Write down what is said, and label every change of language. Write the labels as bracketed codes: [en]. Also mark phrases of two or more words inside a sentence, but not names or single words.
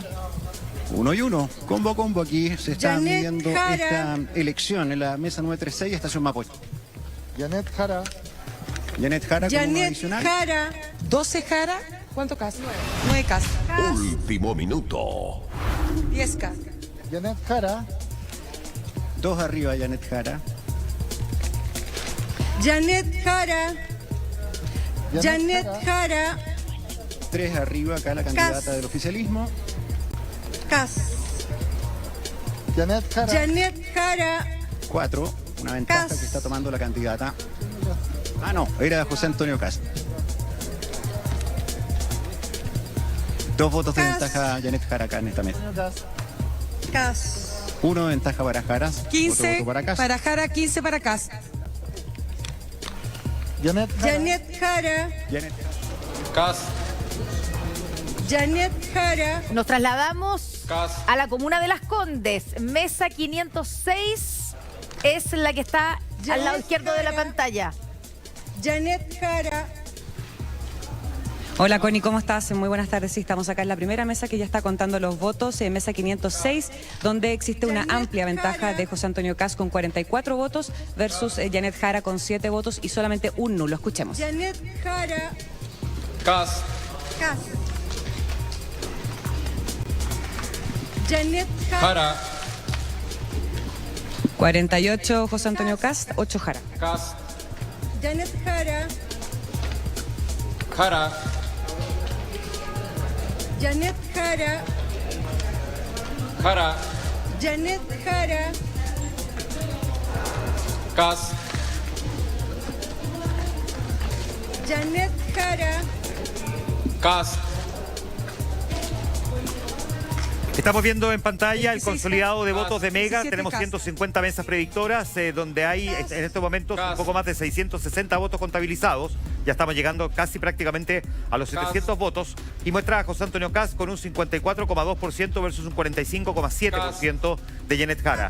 [es] 1 y 1, combo a combo aquí se está Janet midiendo Jara. esta elección en la mesa 936, Estación Mapocho. Janet Jara. Janet Jara con uno Janet adicional. Jara. 12 Jara. ¿Cuánto Cast? 9 Cast. Último minuto. 10 Cast. Janet Jara. 2 arriba Janet Jara. Janet Jara. Janet Jara. 3 arriba acá la candidata Cast. del oficialismo. Cast. Janet Jara. Janet Jara. 4, una ventaja Cast. que está tomando la candidata. Ah, no, era José Antonio Cast. 2 votos de Cast. ventaja Janet Jara acá en esta mesa. Cast. 1 de ventaja para Jara. 15 otro voto para Cast. para Jara, 15 para Cast. Janet Jara. Janet Jara. Janet Cast. Janet Jara. Nos trasladamos Cas. a la comuna de Las Condes. Mesa 506 es la que está al lado izquierdo de la pantalla. Janet Jara. Hola Connie, ¿cómo estás? Muy buenas tardes. Sí, estamos acá en la primera mesa que ya está contando los votos, mesa 506, donde existe una amplia ventaja de José Antonio Kast con 44 votos versus Janet Jara con 7 votos y solamente un nulo. Escuchemos. Janet Jara. Cas. Cas. Janet Jara. Jara. 48 José Antonio Kast, 8 Jara. Cas. Janet Jara. Jara. Janet Jara. Jara. Janet Jara. Cas. Janet Jara. Cas. Estamos viendo en pantalla el 26 consolidado de votos de Mega. 17 Tenemos Kast. 150 mesas predictoras, donde hay en estos momentos un poco más de 660 votos contabilizados. Ya estamos llegando casi prácticamente a los 700 votos. Y muestra a José Antonio Kast con un 54,2% versus un 45,7% de Janet Jara.